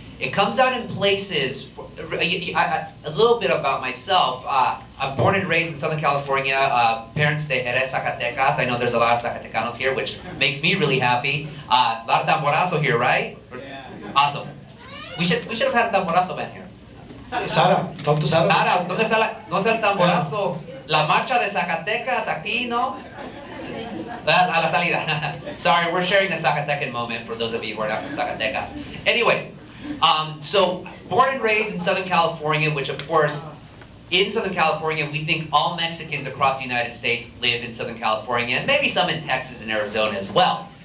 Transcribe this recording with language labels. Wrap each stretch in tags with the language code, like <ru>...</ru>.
<en>It comes out in places, a little bit about myself. I'm born and raised in Southern California. Parents de Jerez, Zacatecas. I know there's a lot of Zacatecanos here, which makes me really happy. A lot of Tamborazo here, right? Yeah. Awesome. We should have had a Tamborazo band here. Sara, talk to Sara.</en> <es>Sara, ¿dónde está el Tamborazo? La marcha de Zacatecas aquí, ¿no? A la salida.</es> <en>Sorry, we're sharing a Zacatecan moment for those of you who are not from Zacatecas. Anyways, so born and raised in Southern California, which of course, in Southern California, we think all Mexicans across the United States live in Southern California, and maybe some in Texas and Arizona as well.</en>